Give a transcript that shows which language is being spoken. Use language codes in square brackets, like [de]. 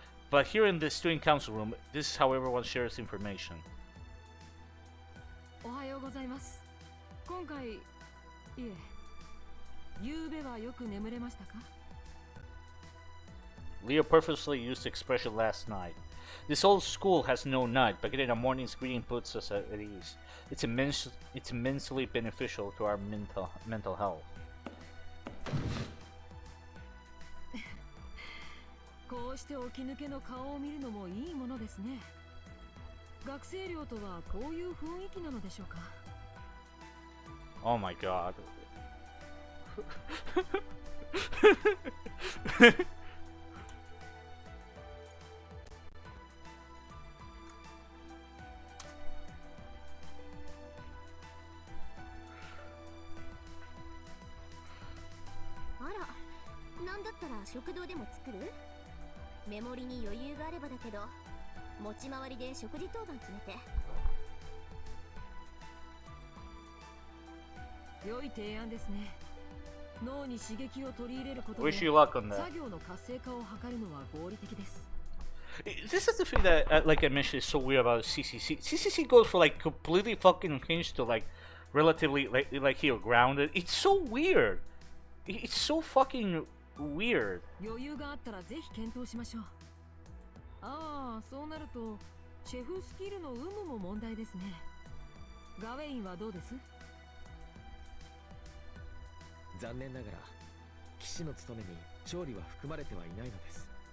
[en] But here in the student council room, this is how everyone shares information. [ja] おはようございます。今回、いえ、夕べはよく眠れましたか? [en] Leo purposely used the expression last night. This old school has no night, but getting a morning's greeting puts us at ease. It's immensely beneficial to our mental health. [ja] こうして起き抜けの顔を見るのもいいものですね。学生寮とはこういう雰囲気なのでしょうか? [en] Oh my god. [ja] Ara, なんだったら食堂でも作る?メモリに余裕があればだけど、持ち回りで食事当番決めて。良い提案ですね。脳に刺激を取り入れることで [en] Wish you luck on that. [ja] 作業の活性化を図るのは合理的です。 [en] This is the thing that, like I mentioned, is so weird about CCC. CCC goes for like completely fucking unhinged to like relatively like here grounded. It's so weird. It's so fucking weird. [ja] 余裕があったらぜひ検討しましょう。ああ、そうなるとシェフスキルの有無も問題ですね。ガウェインはどうです？残念ながら騎士の務めに調理は含まれてはいないのです。